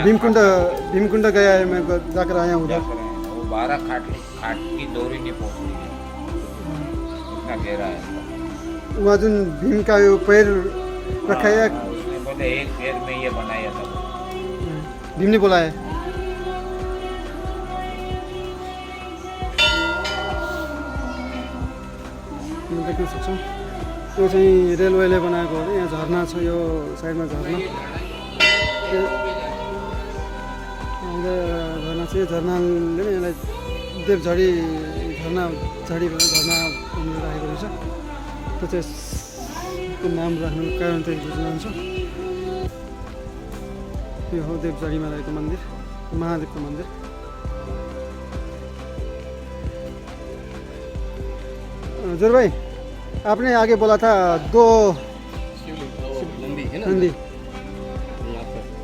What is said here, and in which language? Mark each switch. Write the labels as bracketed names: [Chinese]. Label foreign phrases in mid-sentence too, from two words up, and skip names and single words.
[Hindi] भीमकुंड गया है, मैं जाकर आया हूँ उधर। जाकर आए हैं। वो 12 खाट की डोरी नहीं पहुँच रही है, इतना गहरा है। वहाँ जुन भीम का यो पैर रखा है, हाँ, उसने बोले एक पैर में ये बनाया था। भीम ने बोला है। [Nepali] देख्न सक्छौँ यो चाहिँ रेलवेले बनाएको हो अरे। यहाँ झरना छ, यो साइडमा झरना, झरना छ। यो झरनाले नै यसलाई देवझडी झरना भनेर राखेको रहेछ। त्यो चाहिँ यसको नाम राख्नुको कारण चाहिँ बुझ्न जान्छौँ। यो हो देवझडीमा रहेको मन्दिर, महादेवको मन्दिर। [Hindi] जोर भाई, आपने आगे बोला था 2 नंदी है ना नंदी, यहाँ पर।